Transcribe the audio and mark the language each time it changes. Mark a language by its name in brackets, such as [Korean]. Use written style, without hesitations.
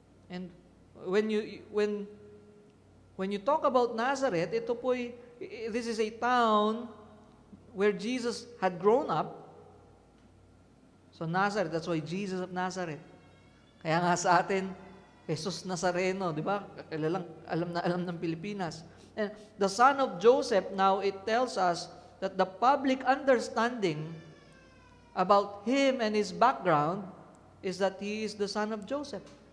[English] And when you talk about Nazareth, this is a town where Jesus had grown up. So Nazareth, that's why Jesus of Nazareth. [Filipino] Kaya nga sa atin, Jesus Nazareno, di ba? Alam na alam ng Pilipinas. [English] And the son of Joseph, now it tells us that the public understanding about him and his background is that he is the son of Joseph.